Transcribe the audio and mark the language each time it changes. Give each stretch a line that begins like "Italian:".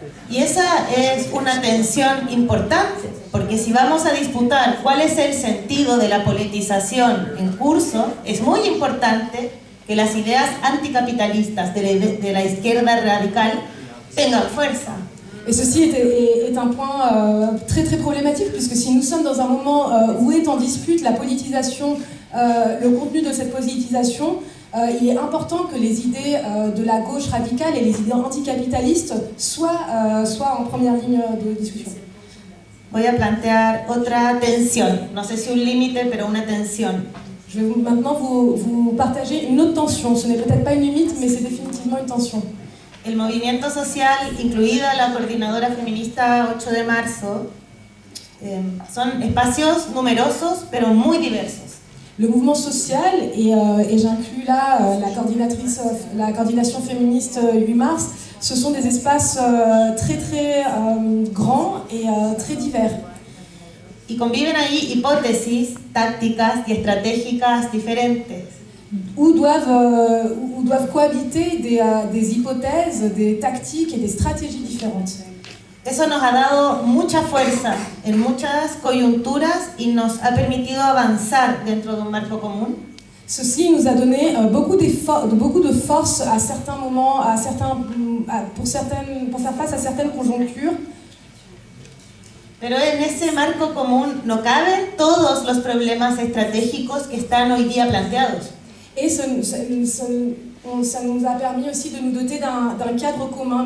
Spanish: Y esa es una tensión importante, porque si vamos a disputar cuál es el sentido de la politización en curso, es muy importante que las ideas anticapitalistas de la izquierda radical tengan fuerza.
French: Et ceci est un point très très problématique, puisque si nous sommes dans un moment où est en dispute la politisation, le contenu de cette politisation, il est important que les idées de la gauche radicale et les idées anticapitalistes soient en première ligne de discussion.
Spanish: Voy a plantear otra tensión, no sé si un límite, pero una tensión.
French: Je vais maintenant vous partager une autre tension. Ce n'est peut-être pas une limite, mais c'est définitivement une tension.
Spanish: El movimiento social, incluida la coordinadora feminista 8 de marzo, son espacios numerosos, pero muy diversos.
French: Le mouvement social, et j'inclus là la coordination féministe 8 mars, ce sont des espaces très très grands et très divers.
Spanish: Y conviven ahí hipótesis tácticas y estratégicas diferentes.
French: Où doivent cohabiter des hypothèses, des tactiques et des stratégies différentes.
Spanish: Eso nos ha dado mucha fuerza en muchas coyunturas y nos ha permitido avanzar dentro de un marco común.
French: Ceci nous a donné beaucoup de force à certains moments, pour faire face à certaines conjonctures.
Spanish: Pero en ese marco común no caben todos los problemas estratégicos que están hoy día planteados.
French: Et ça nous a permis aussi de nous doter d'un cadre commun.